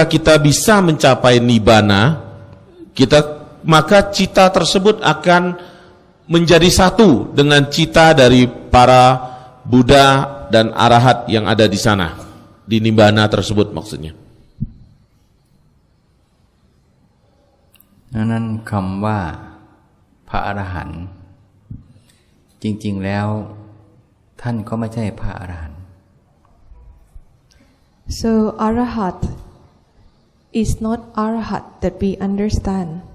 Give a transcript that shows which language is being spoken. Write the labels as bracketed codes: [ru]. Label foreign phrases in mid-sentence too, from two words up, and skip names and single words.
[id] kita bisa mencapai nibbana, maka cita tersebut akan menjadi satu dengan cita dari para Buddha dan arahat yang ada di sana, di nibbana tersebut maksudnya. [th] นั้นคำว่าพระอรหันต์จริงๆแล้วท่านก็ไม่ใช่พระอรหันต์ [en] So Arahat is not Arahat that we understand.